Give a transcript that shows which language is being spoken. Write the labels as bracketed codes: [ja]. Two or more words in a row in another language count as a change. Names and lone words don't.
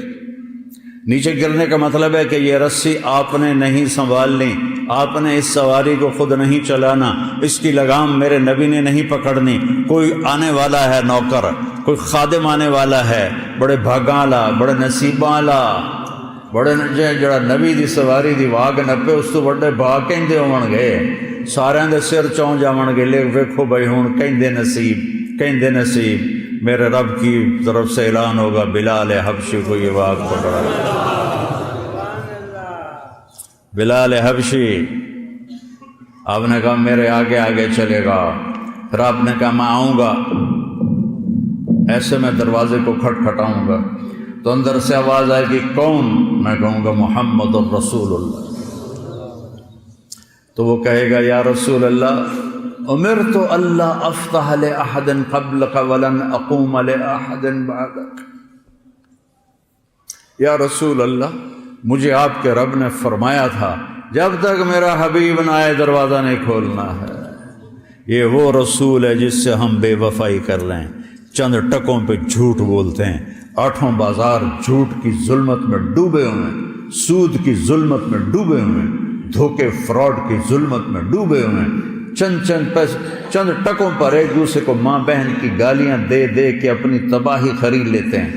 [ur] نیچے گرنے کا مطلب ہے کہ یہ رسی آپ نے نہیں سنبھالنی، آپ نے اس سواری کو خود نہیں چلانا، اس کی لگام میرے نبی نے نہیں پکڑنی۔ [pa] کوئی آنے والا ہے نوکر، کوئی خادم آنے والا ہے، بڑے بھاگاں والا، بڑے نصیباں والا، بڑے جڑا نبی دی سواری دی واگ نپے، اس تو بڑے بھاگ کہندے ہون گے، سارے دے سر چون جاون گے، لے ویکھو بھائی ہن کہندے نصیب، کہندے نصیب۔ [ur] میرے رب کی طرف سے اعلان ہوگا بلال حبشی کو یہ واگ پکڑا۔ بلال حبشی، آپ نے کہا میرے آگے آگے چلے گا، پھر آپ نے کہا میں آؤں گا، ایسے میں دروازے کو کھٹکھٹاؤں گا تو اندر سے آواز آئے گی کون؟ میں کہوں گا [ar] محمد الرسول اللہ۔ [ur] تو وہ کہے گا [ar] یا رسول اللہ امرت اللہ افتح لأحد قبلک ولن اقوم لأحد بعدک۔ یا رسول اللہ [ur] مجھے آپ کے رب نے فرمایا تھا جب تک میرا حبیب نہ آئے دروازہ نہیں کھولنا ہے۔ یہ وہ رسول ہے جس سے ہم بے وفائی کر لیں، چند ٹکوں پہ جھوٹ بولتے ہیں، آٹھوں بازار جھوٹ کی ظلمت میں ڈوبے ہوئے ہیں، سود کی ظلمت میں ڈوبے ہوئے ہیں، دھوکے فراڈ کی ظلمت میں ڈوبے ہوئے ہیں، چند ٹکوں پر ایک دوسرے کو ماں بہن کی گالیاں دے دے کے اپنی تباہی خرید لیتے ہیں۔